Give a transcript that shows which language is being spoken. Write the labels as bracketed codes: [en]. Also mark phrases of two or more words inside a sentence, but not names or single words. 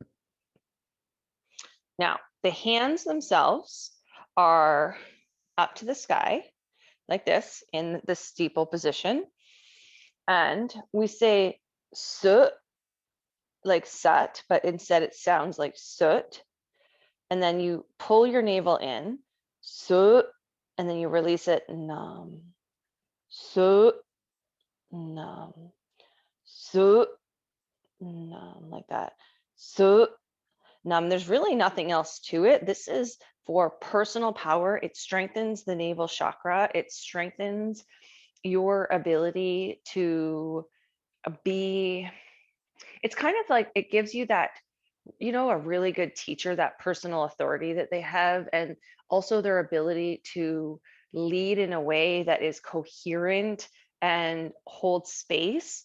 [en] Now, the hands themselves are up to the sky like this in the steeple position. And we say soot like sat, but instead it sounds like soot. And then you pull your navel in, soot, and then you release it, nam, soot, nam, soot, nam, like that. Soot, there's really nothing else to it. This is for personal power. It strengthens the navel chakra. It strengthens your ability to be, it's kind of like it gives you that, a really good teacher, that personal authority that they have, and also their ability to lead in a way that is coherent and hold space.